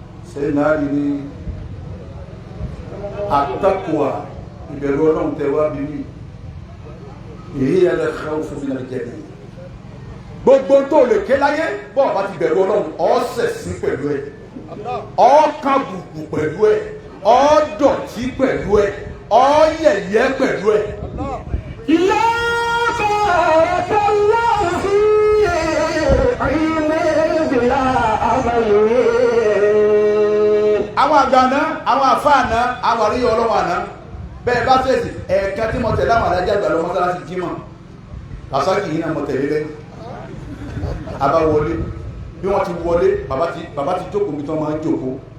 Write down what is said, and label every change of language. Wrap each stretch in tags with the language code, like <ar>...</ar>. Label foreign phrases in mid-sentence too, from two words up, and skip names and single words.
<yo>Sẹ́ni náà ní, "Àtàkùwà, ìbẹ̀rù Ọlọ́run tẹ wá bí mi.</yo> <ar>هي الخوف من الجليل."</ar> <yo>Gbogbo tó lè ké láyé, bọ́ ọ bá ti bẹ̀rù Ọlọ́run, ọ ṣẹ̀sín pẹ̀lú ẹ̀, ọ kàbùkù pẹ̀lú ẹ̀, ọ dọ̀tí pẹ̀lú ẹ̀, ọ yẹ̀yẹ́ pẹ̀lú ẹ̀.</yo> <ar>لا بارك الله في علم بلا عمل.</ar> <yo>Àwọn àgbà àná, àwọn àfa àná, àwọn àríyá Ọlọ́run àná, bẹ́ẹ̀ bá fèsì, ẹ̀ẹ̀kan tí mo tẹ̀lé àwọn alájà àgbà lọ mọ́sálásí Jímọ̀, Rasaki yìí náà mo tẹ̀lé lẹ́yìn. A bá wọlé, bí wọ́n ti wọlé, bàbá ti, bàbá ti jókòó mi tán máa ń jókòó.</yo>